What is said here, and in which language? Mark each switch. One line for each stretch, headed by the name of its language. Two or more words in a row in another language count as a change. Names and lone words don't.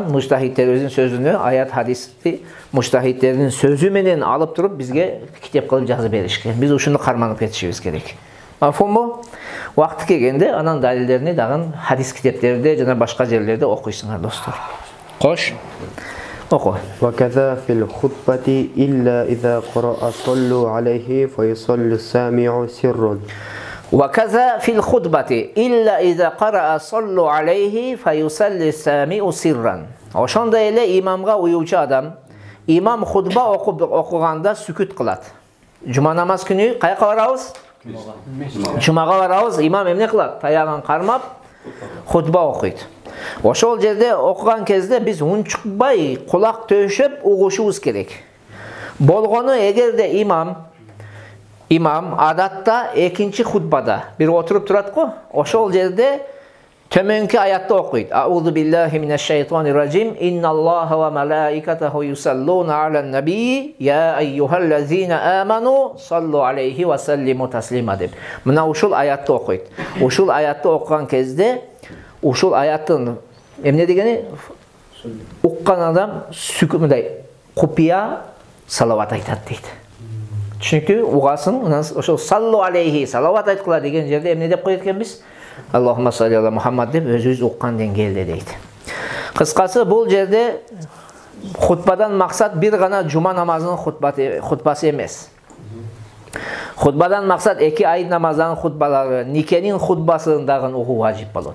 Kyrgyz: Муштахидтерибиздин сөзүнө аят хадисти муштахидтердин сөзү менен алып туруп бизге китеп кылып жазып беришкен. Биз ушуну карманып кетишибиз керек. Мафхумбу? Убакыты келгенде анан далилдерини дагы хадис китептерде жана башка жерлерде окуйсуңар достор. Кош. Оку.
Arabic: وكذا في الخطبة إلا إذا قرأ صلوا عليه فيصلي السامع سرا. وكذا في الخطبة إلا إذا قرأ صلوا عليه فيصلي السامع سرا.
Kyrgyz: Ошондой эле имамга уюучу адам имам хутба окуганда сүкүт кылат. Жума намаз күнү каяка барабыз? Жумага барабыз. Имам эмне кылат? Таягын кармап хутба окуйт. Ошол жерде окуган кезде биз унчукпай кулак төшөп угушубуз керек. Болгону эгерде имам адатта экинчи хутбада бир отуруп турат го, ошол жерде төмөнкү аятты окуйт.
Arabic: أعوذ بالله من الشيطان الرجيم. إن الله وملائكته يصلون على النبي يا أيها الذين آمنوا صلوا عليه وسلموا تسليما деп.
Kyrgyz: Мына ушул аятты окуйт. Ушул аятты окуган кезде ушул аяттын эмне дегени? Уккан адам сүкүмдай купия салават айтат дейт. Түшүнүктүү? Угасын, ошол
Arabic: صلوا عليه
Kyrgyz: салават айткыла деген жерде эмне деп коет экенбиз?
Arabic: اللهم صل على محمد деп өзүбүз уккан деңгээлде дейт.
Kyrgyz: Кыскасы бул жерде хутбадан максат бир гана жума намазынын хутбасы эмес. Хутбадан максат эки айт намазынын хутбалары, никенин хутбасын дагы угуу важип болот.